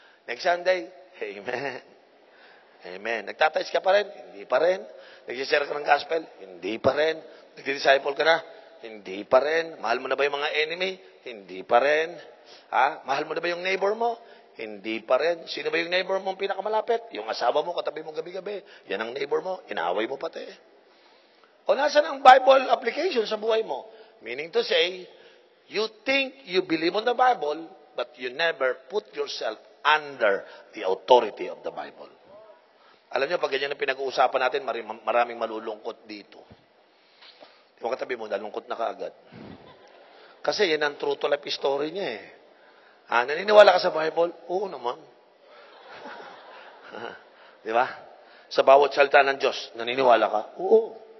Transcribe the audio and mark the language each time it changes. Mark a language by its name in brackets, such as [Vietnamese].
[Filipino] Next Sunday, Amen. Amen. Nagtatouch ka pa rin? Hindi pa rin. Nag-share ka ng gospel? Hindi pa rin. Nag-disciple ka na? Hindi pa rin. Mahal mo na ba yung mga enemy? Hindi pa rin. Ha? Mahal mo na ba yung neighbor mo? Hindi pa rin. Sino ba yung neighbor mo pinakamalapit? Yung asawa mo, katabi mo gabi-gabi. Yan ang neighbor mo. Inaaway mo pati. O nasan ang Bible application sa buhay mo? [English] Meaning to say, you think you believe on the Bible, but you never put yourself under the authority of the Bible. [Filipino] Alam niyo, pag ganyan ang pinag-uusapan natin, maraming malulungkot dito. Yung katabi mo, nalungkot na kaagad. Kasi yan ang true to life story niya eh. Naniniwala ka sa Bible? Oo naman. Di ba? Sa bawat salita ng Diyos, naniniwala ka? Oo.